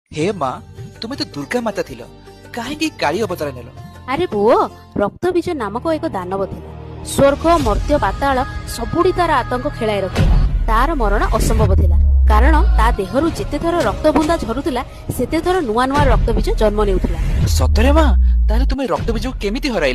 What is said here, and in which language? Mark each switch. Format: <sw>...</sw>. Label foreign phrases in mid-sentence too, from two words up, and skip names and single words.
<or>ହେ ମାଁ ତୁମେ ତୋ ଦୁର୍ଗା ମାତା ଥିଲ କାହିଁକି କାଳୀ ଅବତାର ନେଲ। ଆରେ ପୁଅ, ରକ୍ତବୀଜ ନାମକ ଏକ ଦାନବ ଥିଲା। ସ୍ୱର୍ଗ ମର୍ତ୍ତ୍ୟ ପାତାଳ ସବୁଠି ତାର ଆତଙ୍କ ଖେଳାଇ ରଖିଥିଲା। ତାର ମରଣ ଅସମ୍ଭବ ଥିଲା, କାରଣ ତା ଦେହରୁ ଯେତେ ଥର ରକ୍ତ ବୁନ୍ଦା ଝରୁଥିଲା ସେତେ ଥର ନୂଆ ନୂଆ ରକ୍ତବୀଜ ଜନ୍ମ ନେଉଥିଲା। ସତରେ ମା ତାହେଲେ ତୁମେ ରକ୍ତ ବୀଜକୁ କେମିତି ହରାଇଲ?</or>